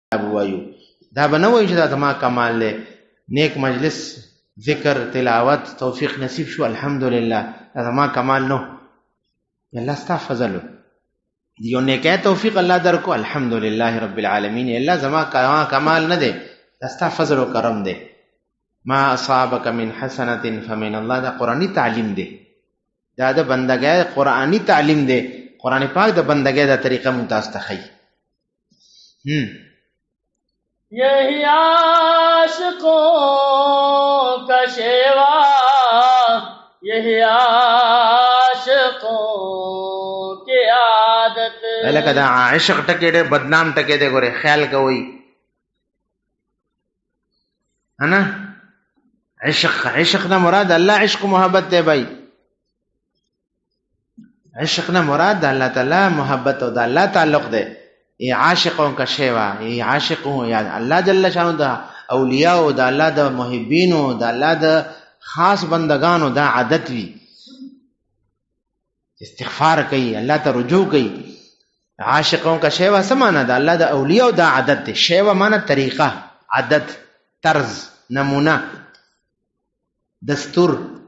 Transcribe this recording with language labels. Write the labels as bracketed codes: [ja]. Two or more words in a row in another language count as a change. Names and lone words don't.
[ps] وایو دا به نه وایو چې دا زما کمال دی نیک مجلس ذکر تلاوت توفیق نصیب شو الحمدلله دا زما کمال نو الله ستا فضل یو نیکه توفیق الله درکو [ar] الحمدلله رب العالمین [ps] الله زما کمال نه دی دا ستا فضل و کرم دی [ar] ما اصابک من حسنه فمن الله [ps] دا قرآنی تعلیم دی دا د بندګۍ قرآنی تعلیم دی قرآن پاک د بندګۍ دا طریقه ممتاز تخی [ur] یہی عاشقوں کا شیوا یہی عاشقوں کی عادت [ps] لکه دا عشق ټکی ډېر بدنام ټکی دی ګوره خیال کوئ انا عشق نه مراد الله عشق محبت دی بھائی عشق نه مراد الله تعالی محبت او د الله تعلق دی [ur] ای عاشقوں کا شیوا ای عاشقوں [ps] یا الله جل شانو دا اولیاء او د الله د محبینو د الله د خاص بندگانو دا عادت وی استغفار کوي الله ته رجوع کوي [ur] عاشقوں کا شیوا [ps] سمانه د الله د اولیاء دا عادت دی شیوا معنی طریقه عادت طرز نمونه دستور